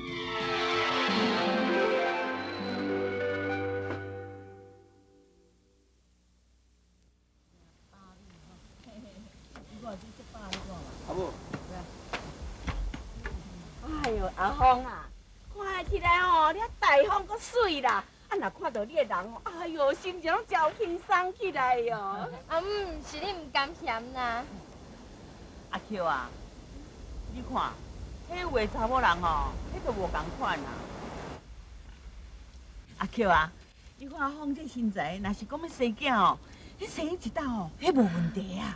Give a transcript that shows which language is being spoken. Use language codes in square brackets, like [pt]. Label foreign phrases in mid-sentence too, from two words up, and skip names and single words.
[nan] 阿母，哎呦，阿峰啊，看起来哦，你大方阁水啦。啊，若看到你的人哦，哎呦，心情拢真有轻松起来哟。阿母，是你唔甘嫌啦。阿 Q 啊，你看，迄有的查某人哦，迄都无共款啦。阿 Q 啊，你看阿峰这身材，若是讲要生囝哦，迄迄生一道哦，迄无问题啊。